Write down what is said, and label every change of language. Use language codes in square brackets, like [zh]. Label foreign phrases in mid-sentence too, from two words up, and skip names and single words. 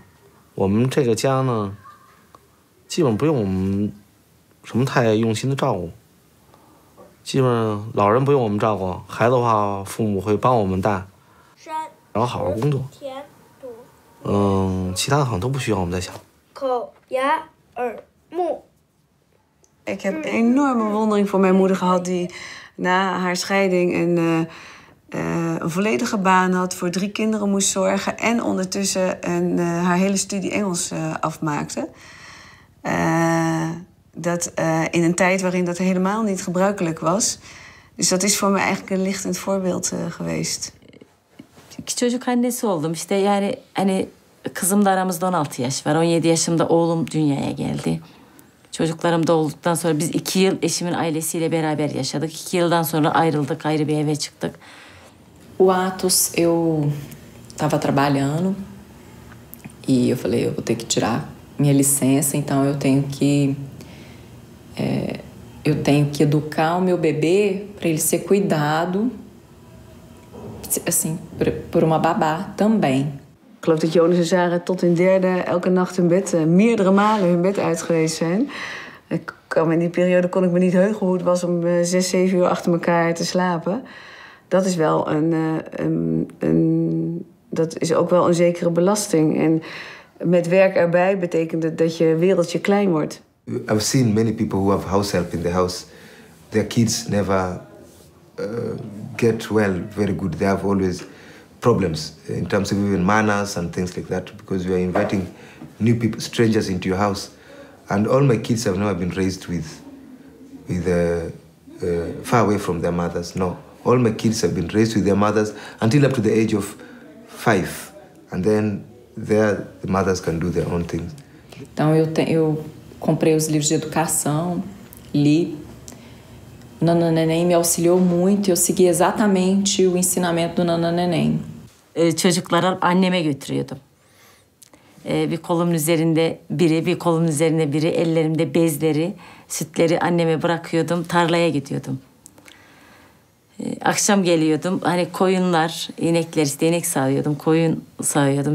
[zh] 我们这个家呢，基本不用我们什么太用心的照顾。基本上老人不用我们照顾，孩子的话，父母会帮我们带，然后好好工作。其他的好像都不需要我们在想。口、牙、耳、目。 [nl] Ik heb een enorme bewondering voor mijn moeder gehad die na haar scheiding een volledige baan had, voor 3 kinderen moest zorgen en ondertussen haar hele studie Engels afmaakte. Dat in een tijd waarin dat helemaal niet gebruikelijk was. Dus dat is voor me eigenlijk een lichtend voorbeeld geweest. [tr] İki çocuk annesi oldum. İşte yani hani kızım da aramızda 16 yaş var. 17 yaşımda oğlum dünyaya geldi. Çocuklarım doğduktan sonra biz 2 yıl eşimin ailesiyle beraber yaşadık. 2 yıldan sonra ayrıldık, ayrı bir eve çıktık. [pt] O Atos, eu estava trabalhando e eu falei, eu vou ter que tirar minha licença, então eu tenho que educar o meu bebê para ele ser cuidado, assim, por uma babá também. [nl] Ik geloof dat Jonas en Sarah tot hun derde elke nacht hun bed, meerdere malen hun bed uit geweest zijn. In die periode kon ik me niet heugen hoe het was om 6, 7 uur achter elkaar te slapen. Dat is wel dat is ook wel een zekere belasting. En met werk erbij betekent het dat je wereldje klein wordt. [en] I've seen many people who have house help in the house. Their kids never get well very good. They have always problems in terms of even manners and things like that, because you are inviting new people, strangers into your house. And all my kids have never been raised with far away from their mothers. No, all my kids have been raised with their mothers until up to the age of 5, and then the mothers can do their own things. [pt] Então eu comprei os livros de educação, li. Nana Neném me auxiliou muito e eu segui exatamente o ensinamento do Nana Neném. [tr] Çocukları anneme götürüyordum. Bir kolumun üzerinde biri, bir kolumun üzerinde biri, ellerimde bezleri, sütleri anneme bırakıyordum, tarlaya gidiyordum. Akşam geliyordum, hani koyunlar, inekler işte inek sağıyordum, koyun sağıyordum.